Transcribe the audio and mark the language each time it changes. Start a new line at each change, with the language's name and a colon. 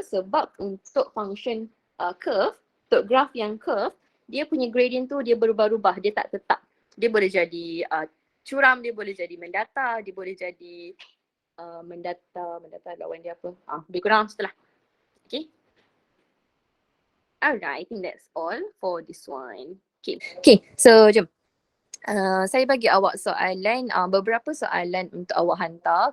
Malay: Sebab untuk function curve, untuk graph yang curve, dia punya gradient tu dia berubah-ubah, dia tak tetap. Dia boleh jadi curam, dia boleh jadi mendata, dia boleh jadi mendata lawan dia apa? Lebih kurang setelah. Okay.
English: Alright, I think that's all for this one.
Malay: Okay, so jom. Saya bagi awak soalan, beberapa soalan untuk awak hantar.